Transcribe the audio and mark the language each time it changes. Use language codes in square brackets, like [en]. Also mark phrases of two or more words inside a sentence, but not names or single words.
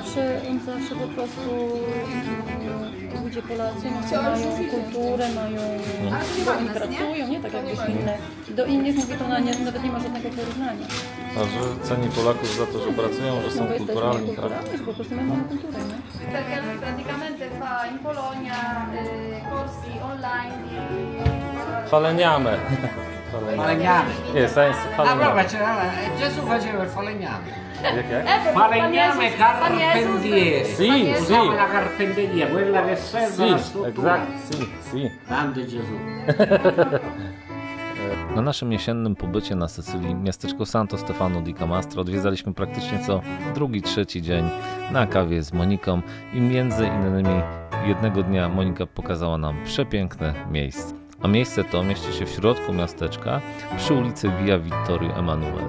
[pl] on zawsze po prostu ludzie Polacy mają kulturę, mają oni pracują, nie tak jak inne. Do innych mówi to nawet nie ma żadnego porównania. A że ceni Polaków za to, że pracują, że są Bo jesteśmy kulturalni, tak? kulturalni, po prostu my mamy kulturę, nie? [it] Perché lui praticamente fa in Polonia corsi online di... Falegname. Falegname. [pl] Nie, science [it] Ah, proprio, falegname. Gesù faceva il falegname. [pl] Jak? [it] Falegname carpentiere. Sì, sì. Usava la carpenteria, quella che serve Si, alla struttura. exact, si, si. Grande Gesù. [pl] Na naszym jesiennym pobycie na Sycylii miasteczko Santo Stefano di Camastra odwiedzaliśmy praktycznie co drugi, trzeci dzień na kawie z Moniką i między innymi jednego dnia Monika pokazała nam przepiękne miejsce. A miejsce to mieści się w środku miasteczka przy ulicy Via Vittorio Emanuele.